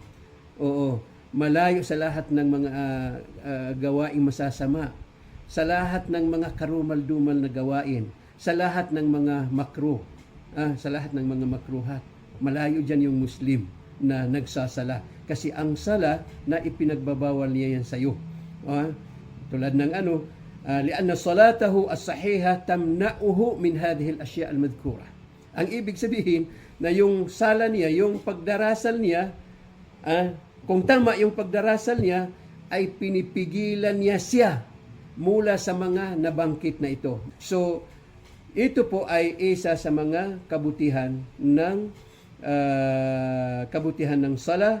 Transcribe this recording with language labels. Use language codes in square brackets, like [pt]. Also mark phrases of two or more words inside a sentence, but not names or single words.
[tl] Malayo sa lahat ng mga gawaing masasama, sa lahat ng mga karumal-dumal na gawain, sa lahat ng mga makruh, sa lahat ng mga makruhat. Malayo dyan yung Muslim na nagsasala. Kasi ang sala na ipinagbabawal niya yan sa iyo. Tulad ng [ar] لأن صلاته الصحيحة تمنعه من هذه الأشياء المذكورة. [tl] Ang ibig sabihin na yung sala niya, yung pagdarasal niya, kung tama yung pagdarasal niya, ay pinipigilan niya siya mula sa mga nabangkit na ito. So, ito po ay isa sa mga kabutihan ng sala.